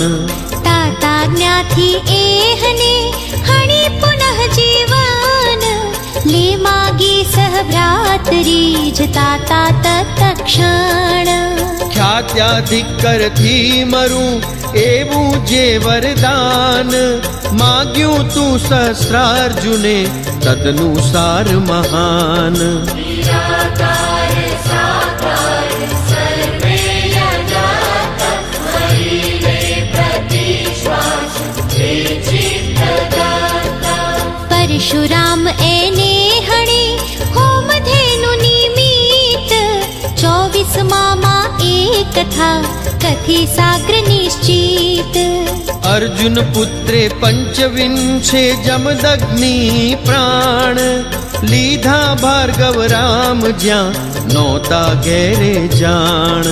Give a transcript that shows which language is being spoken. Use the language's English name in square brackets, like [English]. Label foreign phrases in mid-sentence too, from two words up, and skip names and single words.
[Gujarati] તાતા જ્ઞાથી એહને હણી પુનઃ જીવન લે માગી સહભ્રાતરી જ તાતા તત્ક્ષણ ખ્યાત્યાધિક કરથી મરું એવું જે વરદાન માગ્યું તું સહસ્રાર્જુને તદનુસાર મહાન [Sanskrit] निराकार साकार सर्वे यजात मयि प्रतिश्वास हे चित्तदाता [Gujarati] પરશુરામ એને હણે હોમધેનુ નિમિત્ત 24 માં એ કથા કથી સાગ્ર નિશ્ચિત અર્જુન પુત્રે 25 જમદગ્નિ પ્રાણ લીધા ભાર્ગવ રામ જ્યાં નોતા ઘેરે જાણ